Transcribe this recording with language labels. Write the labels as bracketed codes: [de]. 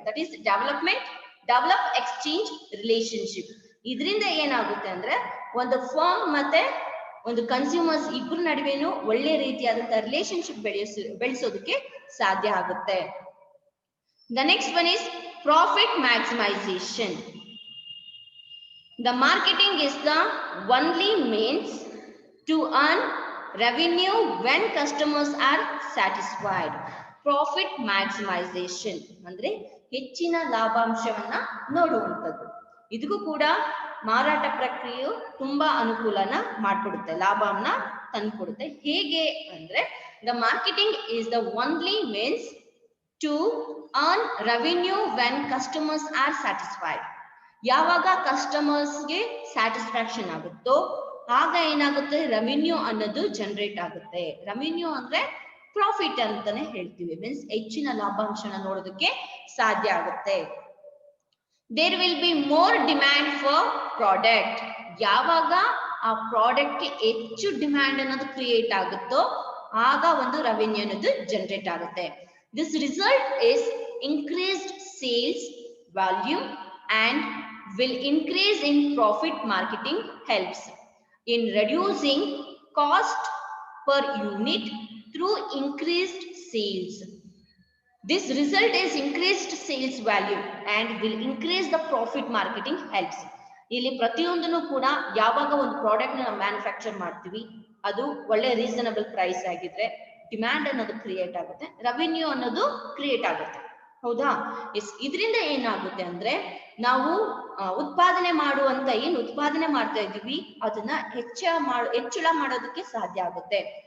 [en] That is develop exchange relationship. [kn] ಇದರಿಂದ ಏನಾಗುತ್ತೆ ಅಂದ್ರೆ ಒಂದು ಫರ್ಮ್ ಮತ್ತೆ ಒಂದು ಕನ್ಸ್ಯೂಮರ್ಸ್ ಇಬ್ಬರ ನಡುವೆನೂ ಒಳ್ಳೆ ರೀತಿಯಾದಂತ ರಿಲೇಶನ್ಶಿಪ್ ಬೆಳೆಸೋದಕ್ಕೆ ಸಾಧ್ಯ ಆಗುತ್ತೆ. [en] The next one is profit maximization. The marketing is the only means to earn revenue when customers are satisfied. [kn] Profit maximization ಅಂದ್ರೆ ಹೆಚ್ಚಿನ ಲಾಭಾಂಶವನ್ನ ನೋಡುವಂಥದ್ದು. ಇದಕ್ಕೂ ಕೂಡ ಮಾರಾಟ ಪ್ರಕ್ರಿಯೆಯು ತುಂಬಾ ಅನುಕೂಲನ ಮಾಡ್ಕೊಡುತ್ತೆ, ಲಾಭವನ್ನ ತಂದ್ಕೊಡುತ್ತೆ. ಹೇಗೆ ಅಂದ್ರೆ [en] the marketing is the only means to earn revenue when customers are satisfied. [kn] ಯಾವಾಗ ಕಸ್ಟಮರ್ಸ್ಗೆ ಸ್ಯಾಟಿಸ್ಫ್ಯಾಕ್ಷನ್ ಆಗುತ್ತೋ ಆಗ ಏನಾಗುತ್ತೆ, ರೆವಿನ್ಯೂ ಅನ್ನೋದು ಜನರೇಟ್ ಆಗುತ್ತೆ. ರೆವಿನ್ಯೂ ಅಂದ್ರೆ ಪ್ರಾಫಿಟ್ ಅಂತಾನೆ ಹೇಳ್ತೀವಿ, ಮೀನ್ಸ್ ಹೆಚ್ಚಿನ ಲಾಭಾಂಶನ ನೋಡೋದಕ್ಕೆ ಸಾಧ್ಯ ಆಗುತ್ತೆ. [en] there will be more demand for product, [kn] ಯಾವಾಗ ಆ ಪ್ರಾಡಕ್ಟ್ ಗೆ ಹೆಚ್ಚು ಡಿಮ್ಯಾಂಡ್ ಅನ್ನೋದು ಕ್ರಿಯೇಟ್ ಆಗುತ್ತೋ ಆಗ ಒಂದು ರೆವಿನ್ಯೂ ಅನ್ನೋದು ಜನರೇಟ್ ಆಗುತ್ತೆ. [en] This result is increased sales volume and will increase in profit. Marketing helps in reducing cost per unit through increased sales. This result is increased sales value and will increase the profit. Marketing helps. [kn] ಇಲ್ಲಿ ಪ್ರತಿಯೊಂದನ್ನು ಕೂಡ ಯಾವಾಗ ಒಂದು product ನ manufacture ಮಾಡ್ತೀವಿ ಅದು ಒಳ್ಳೆ reasonable price ಆಗಿದ್ರೆ ಡಿಮ್ಯಾಂಡ್ ಅನ್ನೋದು ಕ್ರಿಯೇಟ್ ಆಗುತ್ತೆ, ರೆವಿನ್ಯೂ ಅನ್ನೋದು ಕ್ರಿಯೇಟ್ ಆಗುತ್ತೆ. ಹೌದಾ? ಎಸ್. ಇದರಿಂದ ಏನಾಗುತ್ತೆ ಅಂದ್ರೆ ನಾವು ಉತ್ಪಾದನೆ ಮಾಡುವಂತ ಏನ್ ಉತ್ಪಾದನೆ ಮಾಡ್ತಾ ಇದೀವಿ ಅದನ್ನ ಹೆಚ್ಚಳ ಮಾಡೋದಕ್ಕೆ ಸಾಧ್ಯ ಆಗುತ್ತೆ.